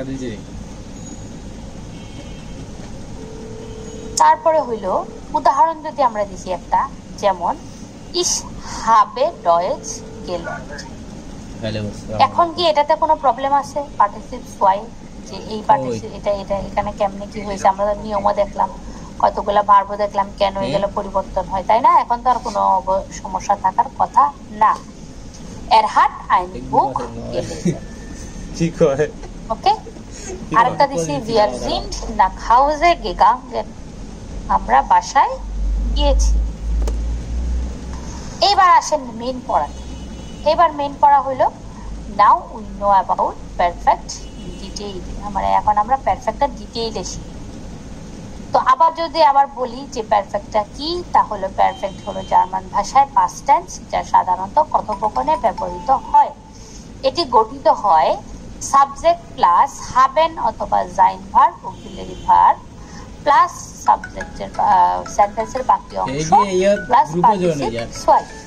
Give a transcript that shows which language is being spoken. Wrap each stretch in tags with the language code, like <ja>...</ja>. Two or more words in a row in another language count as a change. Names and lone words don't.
<bn>তারপরে হইল উদাহরণ যদি আমরা দেখি একটা, যেমন</bn> <de>ich habe Deutsch gelernt.</de> <bn>এখন কি এটাতে কোনো প্রবলেম আছে?</bn> <de>Partizip zwei</de> <bn>যে এই পার্টিসিপেট এটা এটা এখানে কেমনে কি হয়েছে আমরা তো নিয়মও দেখলাম, কতগুলা ভার্বও দেখলাম, কেন এগুলো পরিবর্তন হয়, তাই না? এখন তো আর কোনো সমস্যা থাকার কথা না।</bn> <de>Er hat ein Buch gelesen.</de> <bn>ঠিক হয়। ওকে, আরেকটা দিছি</bn> <de>wir sind nach Hause gegangen,</de> <bn>আমরা বাসায় গিয়েছি। এবার আসেন মেইন পড়াতে। এবার মেইন পড়া হলো</bn> <en>now we know about perfect detail,</en> <bn>মানে এখন আমরা পারফেক্টটা ডিটেইলে শিখি। তো আবার যদি আবার বলি যে পারফেক্টটা কি, তাহলে পারফেক্ট হলো জার্মান ভাষায়</bn> <en>past tense,</en> <bn>যা সাধারণত কথোপকথনে ব্যবহৃত হয়। এটি গঠিত হয় সাবজেক্ট প্লাস হাবেন অথবা জাইন ভার্ব,</bn> <en>auxiliary verb plus</en> <bn>সাবজেক্টের সেন্টেন্সের বাকি অংশ প্লাস</bn> <de>Partizip zwei.</de>